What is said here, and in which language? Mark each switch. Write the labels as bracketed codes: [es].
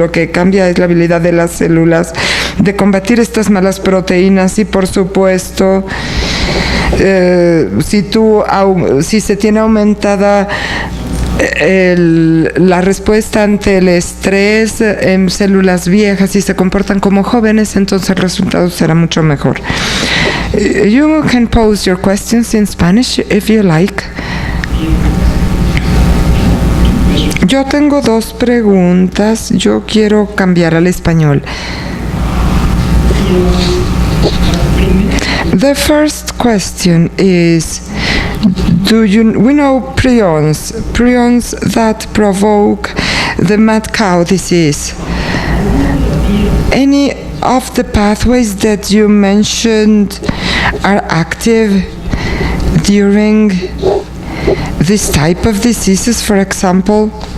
[es] Lo que cambia es la habilidad de las células de combatir estas malas proteínas. Y, por supuesto, si se tiene aumentada la respuesta ante el estrés en células viejas y se comportan como jóvenes, entonces el resultado será mucho mejor. [en] You can pose your questions in Spanish if you like. [es] Yo tengo 2 preguntas. Yo quiero cambiar al español. [en] The first question is, we know prions that provoke the mad cow disease. Any of the pathways that you mentioned are active during this type of diseases, for example?